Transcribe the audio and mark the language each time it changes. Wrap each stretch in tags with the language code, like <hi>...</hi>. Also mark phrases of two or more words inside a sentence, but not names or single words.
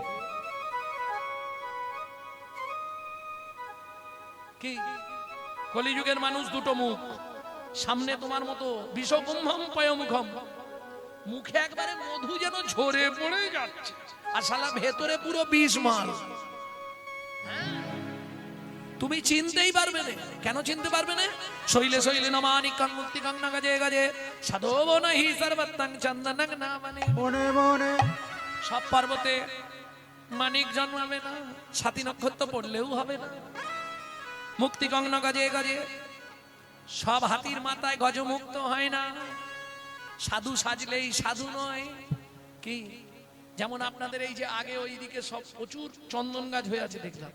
<bn>কি কলিযুগের মানুষ দুটো মুখ, সামনে তোমার মতো</bn> <sa>বিষকুম্ভম পয়মুখম,</sa> <bn>মুখে একবারে মধু যেন ঝরে পড়ে যাচ্ছে, আর শালা ভেতরে পুরো বিষ মাল। তুমি চিনতেই পারবে না। কেন চিনতে পারবে না?</bn> <sa>শৈলে শৈলে নমানিকং মুক্তিকং ন গজে গজে সাধোবন হি সর্বত্তং চন্দনং নামনে।</sa> <bn>মনে মনে সব পর্বতে মানিক জন্মাবে না, সাতী নক্ষত্র পড়লেও হবে না।</bn> <sa>মুক্তিকং ন গজে গজে,</sa> <bn>সব হাতির মাথায় গজমুক্ত হয় না। সাধু সাজলেই সাধু নয়। কি যেমন আপনাদের এই যে আগে ওইদিকে সব প্রচুর চন্দন গাছ হয়ে আছে দেখলাম,</bn>